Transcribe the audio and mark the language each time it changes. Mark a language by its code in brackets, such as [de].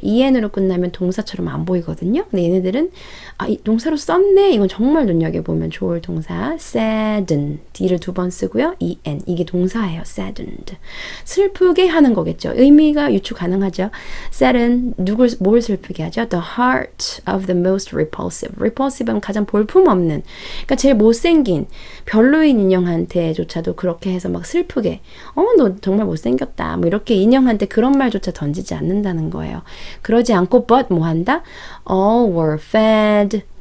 [ko] en으로 끝나면 동사처럼 안 보이거든요. 근데 얘네들은 이 동사로 썼네. 이건 정말 눈여겨보면 좋을 동사. sadden. d를 2번 쓰고요. en. 이게 동사예요. saddened. 슬프게 하는 거겠죠. 의미가 유추 가능하죠. sadden 뭘 슬프게 하죠? [en] The heart of the most repulsive. [ko] repulsive는 가장 볼품없는. 그러니까 제일 못생긴 별로인 인형한테조차도 그렇게 해서 막 슬프게 너 정말 못생겼다. 뭐 이렇게 인형한테 그런 말조차 던지지 않는다는 거예요. 그러지 않고 but 뭐 한다? [en] All were fed.